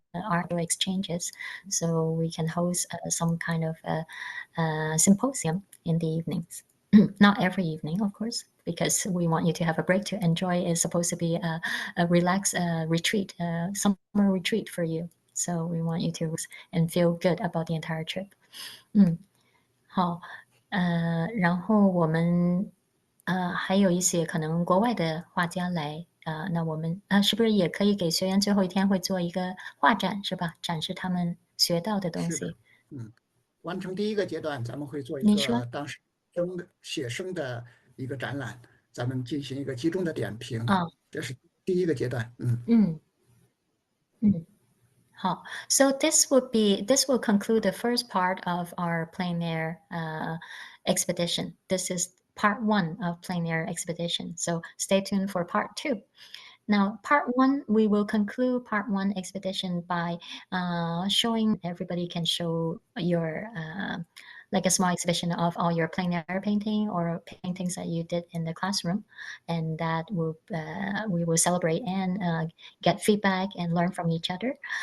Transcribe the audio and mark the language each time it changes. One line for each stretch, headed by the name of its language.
English: Art exchanges, so we can host some kind of symposium in the evenings. Not every evening, of course, because we want you to have a break to enjoy. It's supposed to be a relaxed retreat, summer retreat for you. So we want you to and feel good about the entire trip.
Chinese: 好，然后我们还有一些可能国外的画家来。那我们是不是也可以给学员最后一天会做一个画展，是吧？展示他们学到的东是的，西。完成第一个阶段，咱们会做一你说个当时写生的一个展览，咱们进行一个集中的点评，啊，这是第一个阶段。嗯好。
English: So this will conclude the first part of our plein air expedition. This is part 1 of plein air expedition. So stay tuned for part 2. Now, part 1, we will conclude part 1 expedition by showing everybody can show your like a small exhibition of all your plein air painting or paintings that you did in the classroom, and that we will celebrate and get feedback and learn from each other.